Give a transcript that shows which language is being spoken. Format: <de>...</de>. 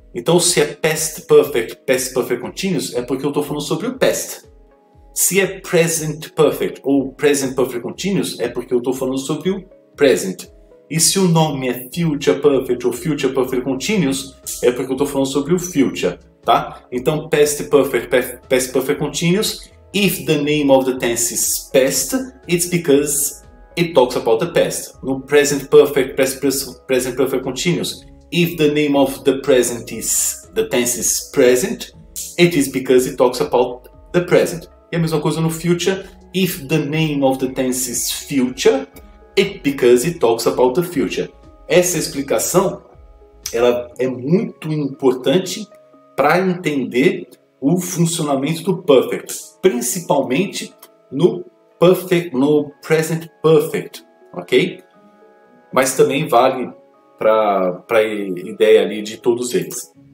<pt>Então, se é Past Perfect Continuous, é porque eu estou falando sobre o Past. Se é Present Perfect ou Present Perfect Continuous, é porque eu estou falando sobre o Present. E se o nome é Future Perfect ou Future Perfect Continuous, é porque eu estou falando sobre o Future, tá?</pt> <en>Então, Past Perfect Continuous, if the name of the tense is past, it's because it talks about the past. No Present Perfect Continuous, if the name of the tense is present, it is because it talks about the present.</en> <pt>E a mesma coisa no</pt> <en>future, if the name of the tense is future, it's because it talks about the future.</en> <pt>Essa explicação ela é muito importante para entender o funcionamento do perfect, principalmente no present perfect, ok? Mas também vale para a ideia ali de todos eles.</pt>